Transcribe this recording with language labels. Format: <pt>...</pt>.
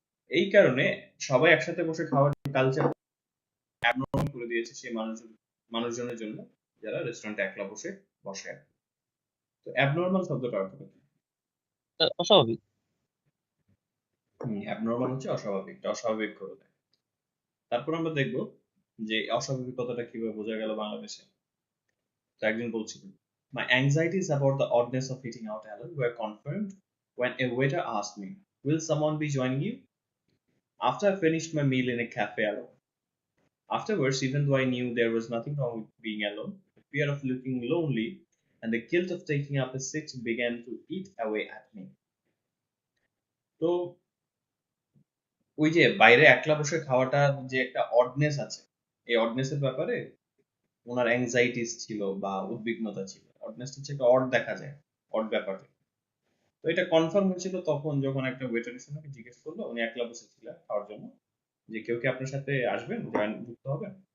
<bn>এই কারণে সবাই একসাথে বসে খাওয়ার কালচার অ্যাবনর্মাল করে দিয়েছে সেই মানুষজনের জন্য যারা রেস্টুরেন্টে একলা বসে। তো অ্যাবনর্মাল শব্দটা অর্থ কি? অস্বাভাবিক। অ্যাবনর্মাল হচ্ছে অস্বাভাবিক, অস্বাভাবিক করে দেয়। তারপর আমরা দেখব যে অস্বাভাবিকতাটা কিভাবে বোঝা গেল বাংলাদেশে। তো একজন বলছিলেন,</bn> <en>My anxieties about the oddness of eating out alone were confirmed when a waiter asked me, "Will someone be joining you?" After I finished my meal in a cafe alone. Afterwards, even though I knew there was nothing wrong with being alone, the fear of looking lonely and the guilt of taking up a seat began to eat away at me. So</en> <bn>ওই যে বাইরে একলা বসে খাওয়াটা যে একটা অডনেস আছে, এই অডনেসের ব্যাপারে ওনার অ্যাংজাইটিস ছিল বা উদ্বিগ্নতা ছিল। অডনেস হচ্ছে একটা অড দেখা যায়, অড ব্যাপারটা। তো এটা কনফার্ম হয়েছিল তখন যখন একটা ওয়েটার এসে আমাকে জিজ্ঞেস করলো, উনি একলা বসেছিলেন খাওয়ার জন্য, যে কেউ কি আপনার সাথে আসবেন, যুক্ত হবেন।</bn>